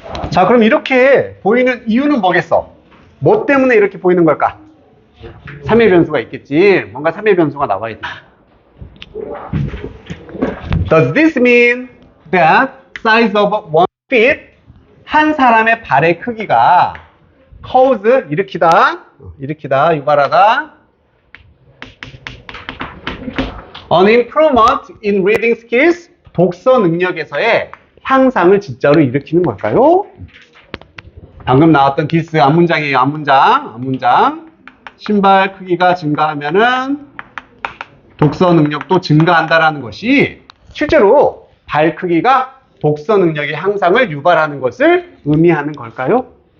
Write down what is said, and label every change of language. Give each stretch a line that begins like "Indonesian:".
Korean: 자, 그럼 이렇게 보이는 이유는 뭐겠어? 뭐 때문에 이렇게 보이는 걸까? 3의 변수가 있겠지. 뭔가 3의 변수가 나와야 돼.
English: Does this mean that size of one feet,
Korean: 한 사람의 발의 크기가
English: cause,
Korean: 일으키다, 유발하다,
English: an improvement in reading skills,
Korean: 독서 능력에서의 향상을 진짜로 일으키는 걸까요? 방금 나왔던 디스 앞문장이에요. 앞문장. 신발 크기가 증가하면은 독서 능력도 증가한다라는 것이 실제로 발 크기가 독서 능력의 향상을 유발하는 것을 의미하는 걸까요?